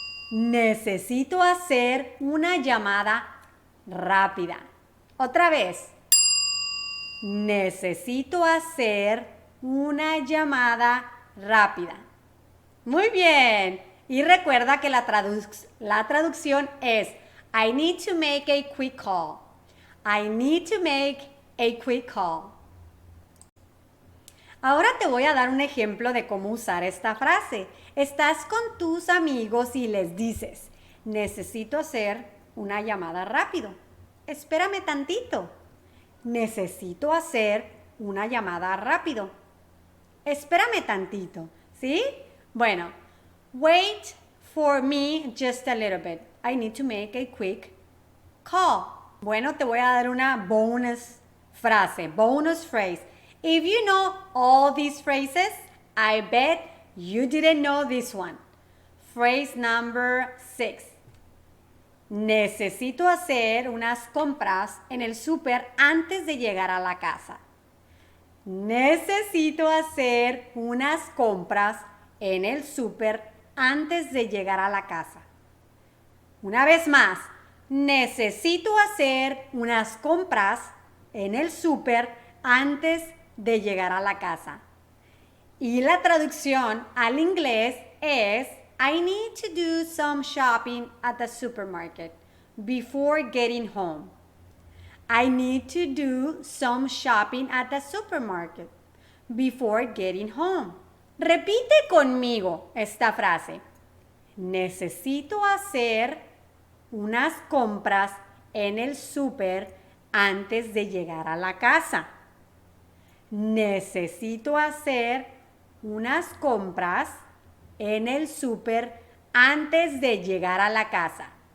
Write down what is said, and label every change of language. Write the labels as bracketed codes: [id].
[es] Necesito hacer una llamada rápida. Otra vez. Necesito hacer una llamada rápida. Muy bien. Y recuerda que la traducción es [en] I need to make a quick call. I need to make a quick call. [es] Ahora te voy a dar un ejemplo de cómo usar esta frase. Estás con tus amigos y les dices, necesito hacer una llamada rápido. Espérame tantito. Necesito hacer una llamada rápido. Espérame tantito, ¿sí? [en] Bueno, wait for me just a little bit. I need to make a quick call. [es] Bueno, te voy a dar una bonus frase, [en] bonus phrase. If you know all these phrases, I bet you didn't know this one. Phrase number 6. [es] Necesito hacer unas compras en el súper antes de llegar a la casa. Necesito hacer unas compras en el súper antes de llegar a la casa. Una vez más, necesito hacer unas compras en el súper antes de llegar a la casa. Y la traducción al inglés es [en] I need to do some shopping at the supermarket before getting home. I need to do some shopping at the supermarket before getting home. [es] Repite conmigo esta frase. Necesito hacer unas compras en el súper antes de llegar a la casa. Necesito hacer unas compras en el súper antes de llegar a la casa.